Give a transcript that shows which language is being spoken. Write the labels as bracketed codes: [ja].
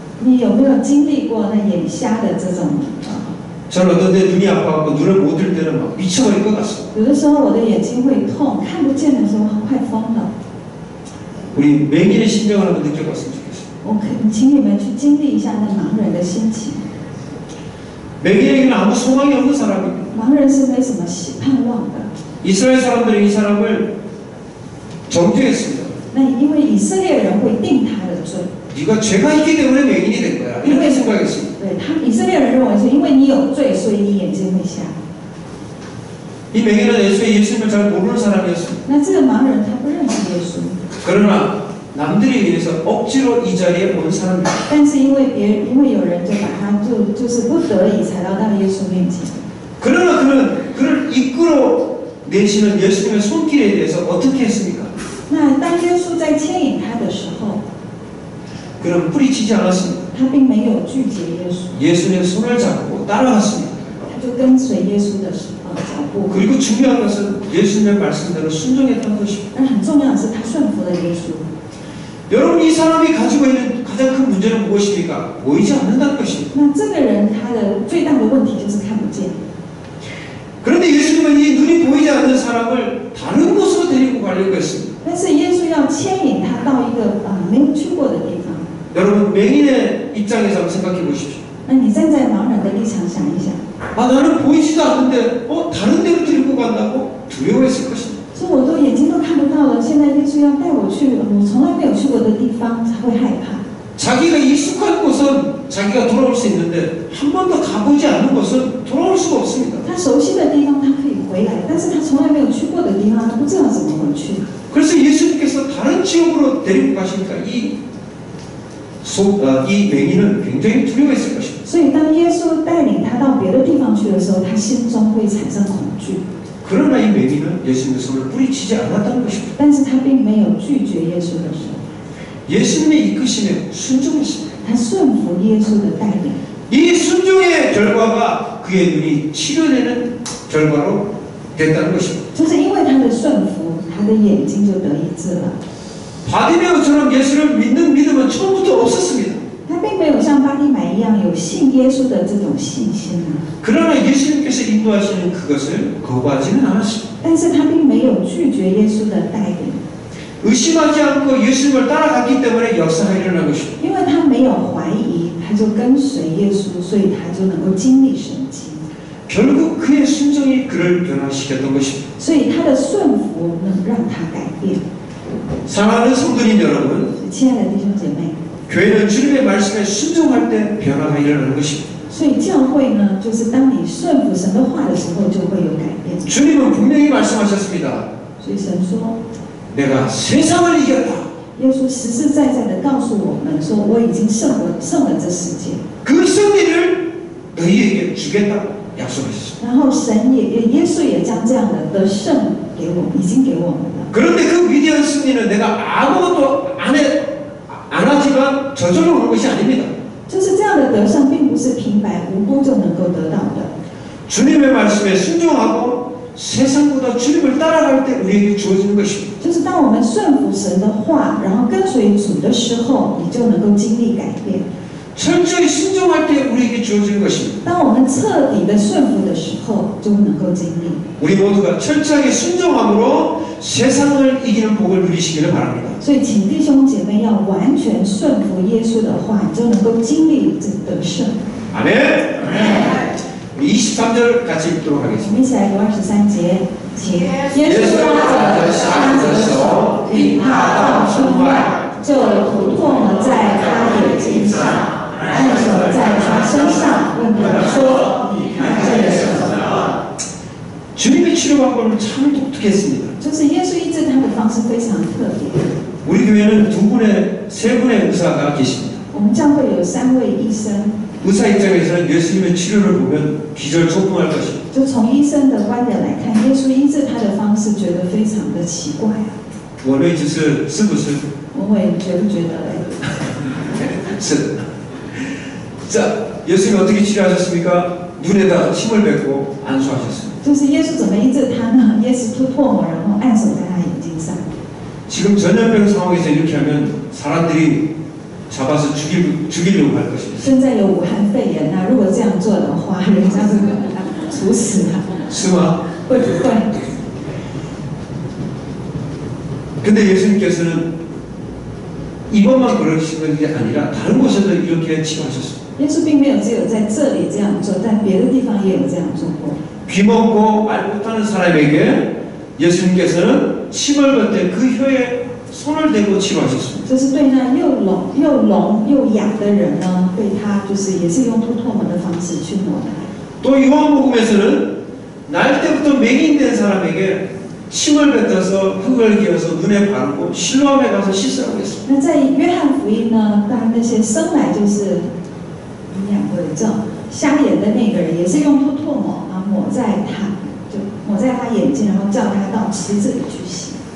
[zh] 你有没有经历过那眼瞎的这种？ [ko] 저는 어떤 때 눈이 아파갖고 눈을 못 뜰 때는 막 미쳐버릴 것 같습니다. [zh] 有的时候我的眼睛会痛，看不见的时候快疯了。 [ko] 우리 맹인의 심정을 한번 느껴봤으면 좋겠어요. [zh] 我请你们去经历一下那盲人的心情。 [ko] 맹인에게는 아무 소망이 없는 사람입니다. [zh] 盲人是没什么盼望的。 [ko] 이스라엘 사람들이 이 사람을 정죄했습니다. [zh] 那因为以色列人会定他的罪， [ko] 네가 죄가 있기 때문에 맹인이 된 거야. 이렇게 생각했습니다. [zh] 对他以色列人认为是因为你有罪，所以你眼睛会瞎。 [ko] 이 맹인은 애초에 예수님을 잘 모르는 사람이었습니다. [zh] 那这个盲人他不认识耶稣， [ko] 그러나 남들에 의해서 억지로 이 자리에 온 사람입니다. [zh] 但是因为有人就把他就是不得已才来到耶稣面前。 [ko] 그러나 그를 이끌어 내시는 예수님의 손길에 대해서 어떻게 했습니까? [zh] 那当耶稣在牵引他的时候， [ko] 그는 뿌리치지 않았습니다. [zh] 他并没有拒绝耶稣， [ko] 예수님의 손을 잡고 따라갔습니다. [zh] 他就跟随耶稣的脚步。 [ko] 그리고 중요한 것은 예수님의 말씀대로 순종했다는 것입니다. [zh] 而很重要的是，他顺服了耶稣。 [ko] 여러분, 이 사람이 가지고 있는 가장 큰 문제는 무엇입니까? 보이지 않는다는 것입니다. [zh] 那这个人他的最大的问题就是看不见。 [ko] 그런데 예수님은 이 눈이 보이지 않는 사람을 다른 곳으로 데리고 가려고 했습니다. [zh] 但是耶稣要牵引他到一个没有去过的地方。 [ko] 여러분, 맹인의 입장에서 한번 생각해 보십시오. [zh] 那你站在盲人的立场想一想， [ko] 아, 나는 보이지도 않는데 다른 데로 데리고 간다고 두려워했을 것입니다. [zh] 说我都眼睛都看不到了，现在耶稣要带我去我从来没有去过的地方，才会害怕。 [ko] 자기가 익숙한 곳은 자기가 돌아올 수 있는데 한 번도 가보지 않는 곳은 돌아올 수가 없습니다. [zh] 他熟悉的地方他可以回来，但是他从来没有去过的地方，他不知道怎么回去。 [ko] 그래서 예수님께서 다른 지역으로 데리고 가시니까 이 맹인은 굉장히 두려워했을 것입니다. [zh] 所以当耶稣带领他到别的地方去的时候，他心中会产生恐惧。 [ko] 그러나 이 맹인은 예수님의 손을 뿌리치지 않았다는 것입니다. [zh] 但是他并没有拒绝耶稣的手， [ko] 예수님의 이끄심에 순종했습니다. [zh] 他顺服耶稣的带领。 [ko] 이 순종의 결과가 그의 눈이 치료되는 결과로 됐다는 것입니다. [zh] 就是因为他的顺服，他的眼睛就得医治了。 [ko] 바디메오처럼 예수를 믿는 믿음은 처음부터 없었습니다. [zh] 他并没有像巴蒂买一样有信耶稣的这种信心啊， [ko] 그러나 예수님께서 인도하시는 그것을 거부하지는 않았습니다. [zh] 但是他并没有拒绝耶稣的带领， [ko] 의심하지 않고 예수님을 따라갔기 때문에 역사가 일어난 것입니다. [zh] 因为他没有怀疑，他就跟随耶稣，所以他就能够经历神迹。 [ko] 결국 그의 순종이 그를 변화시켰던 것입니다. [zh] 所以他的顺服能让他改变。 [ko] 사랑하는 성도님 여러분, [zh] 亲爱的弟兄姐妹， [ko] 교회는 주님의 말씀에 순종할 때 변화가 일어나는 것입니다. [zh] 所以教会呢，就是当你顺服神的话的时候，就会有改变。 [ko] 주님은 분명히 말씀하셨습니다. [zh] 所以神说， [ko] 내가 세상을 이겼다. [zh] 耶稣实实在在的告诉我们说，我已经胜了这世界。 [ko] 그 승리를 너희에게 주겠다고 약속하셨습니다. [zh] 然后耶稣也将这样的得胜给我们，已经给我们了。 [ko] 그런데 그 위대한 승리는 내가 아무것도 안 하지만 저절로 오는 것이 아닙니다. [zh] 就是这样的得胜，并不是平白无故就能够得到的。 [ko] 주님의 말씀에 순종하고 세상보다 주님을 따라갈 때 우리에게 주어지는 것입니다. [zh] 就是当我们顺服神的话，然后跟随主的时候，你就能够经历改变。 [ko] 철저히 순종할 때 우리에게 주어지는 것입니다. [zh] 当我们彻底的顺服的时候，就能够经历。 [ko] 우리 모두가 철저하게 순종함으로 세상을 이기는 복을 누리시기를 바랍니다. [zh] 所以，请弟兄姐妹要完全顺服耶稣的话，你就能够经历这得胜。 [ko] 아멘. 우리 23절 같이 읽도록 [zh] 我 [ko] 하겠습니다. [zh] 们一起来读23节，请耶稣拉着瞎子的手，领他到村外，就涂抹了在他眼睛上，按手在他身上，问他说：“你看见什么了？” [ko] 주님의 치료 방법은 참 독특했습니다. [zh] 就是耶稣医治他的方式非常特别。 [ko] 우리 교회는 세 분의 의사가 계십니다. [zh] 我们教会有3位医生， [ko] 의사 입장에서는 예수님의 치료를 보면 기절초풍할 것입니다. [zh] 就从医生的观点来看，耶稣医治他的方式觉得非常的奇怪啊。 원의 짓을 쓰고서 文伟，你觉不觉得嘞？ 쓰. [ko] 자, 예수님이 어떻게 치료하셨습니까? 눈에다가 침을 뱉고 안수하셨습니다. [zh] 就是耶稣怎么医治他呢？耶稣吐唾沫，然后按手在他眼睛上。 [ko] 지금 전염병 상황에서 이렇게 하면 사람들이 잡아서 죽이려고 할 것입니다. [zh] 现在有武汉肺炎啊，如果这样做的话，人家就把他处死了， 스마. 会不会？ [ko] 근데 예수님께서는 이것만 그러신 게 아니라 다른 곳에도 이렇게 치료하셨습니다. [zh] 耶稣并没有只有在这里这样做，在别的地方也有这样做过。 [ko] 귀 먹고 말 못하는 사람에게 예수님께서는 침을 뱉을 그 혀에 손을 대고 치료하셨습니다. [zh] 就是对那又聋又哑的人呢，对他就是也是用吐唾沫的方式去抹奶。 [ko] 또 요한복음에서는 날 때부터 맹인된 사람에게 침을 뱉어서 흙을 기어서 눈에 바르고 실로암에 가서 씻으라고 했습니다. [zh] 那在约翰福音呢，当然那些生来就是营养或者这种瞎眼的那个人，也是用吐唾沫啊抹在他眼睛，然后叫他到池子里去洗。